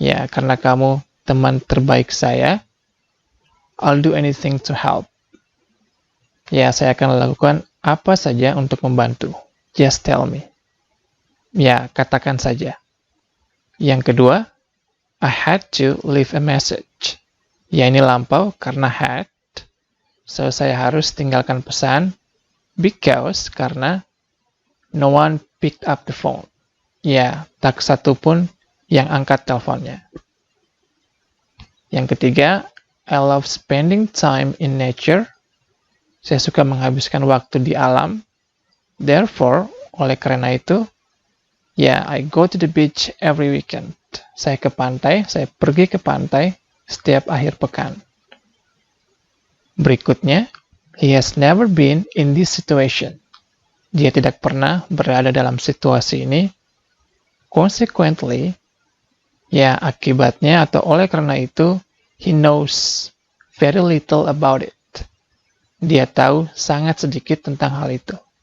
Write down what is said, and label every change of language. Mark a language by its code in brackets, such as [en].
[id] Karena kamu teman terbaik saya. [en] I'll do anything to help. [id] Saya akan lakukan apa saja untuk membantu. [en] Just tell me. [id] Katakan saja. Yang kedua, [en] I had to leave a message. [id] Ini lampau karena had. [en] So, [id] saya harus tinggalkan pesan. [en] Because, karena no one picked up the phone. [id] Tak satu pun yang angkat teleponnya. Yang ketiga, [en] I love spending time in nature. [id] Saya suka menghabiskan waktu di alam. Therefore, oleh karena itu, [en] Ya, I go to the beach every weekend. [id] Saya pergi ke pantai setiap akhir pekan. [en] Berikutnya, he has never been in this situation. [id] Dia tidak pernah berada dalam situasi ini. Consequently, ya akibatnya atau oleh karena itu, [en] he knows very little about it. [id] Dia tahu sangat sedikit tentang hal itu.